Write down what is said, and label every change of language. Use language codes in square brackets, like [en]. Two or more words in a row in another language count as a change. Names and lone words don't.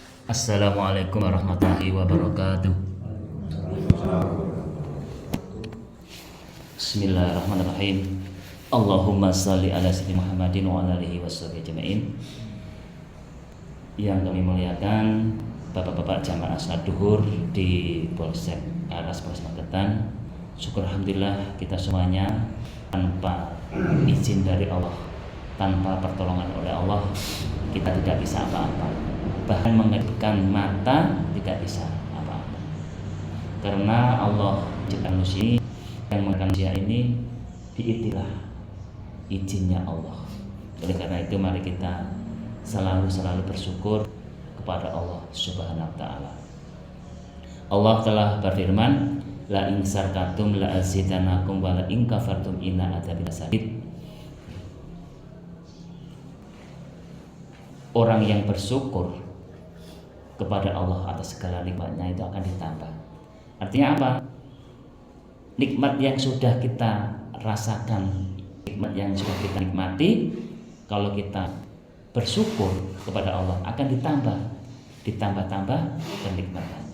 [ar] السلام عليكم ورحمة الله وبركاته. بسم الله الرحمن الرحيم. اللهم صل على سيدنا محمد وعلى آله وصحبه أجمعين. [id] Yang kami muliakan Bapak-bapak jamaah salat duhur di Polsek Aras Polres Magetan. Syukur alhamdulillah kita semuanya tanpa izin dari Allah, tanpa pertolongan oleh Allah, kita tidak bisa apa-apa. Bahkan mengedipkan mata tidak bisa apa-apa. Karena Allah ciptaan manusia yang menggunakan manusia ini biidznillah, izinnya Allah. Oleh karena itu mari kita selalu bersyukur kepada Allah [ar] سبحانه وتعالى. [id] Allah telah berfirman, [ar] لئن شكرتم لأزيدنكم ولئن كفرتم إن عذابي لشديد. [id] Orang yang bersyukur kepada Allah atas segala nikmatnya itu akan ditambah. Artinya apa? Nikmat yang sudah kita rasakan, nikmat yang sudah kita nikmati, kalau kita bersyukur kepada Allah akan ditambah kenikmatannya.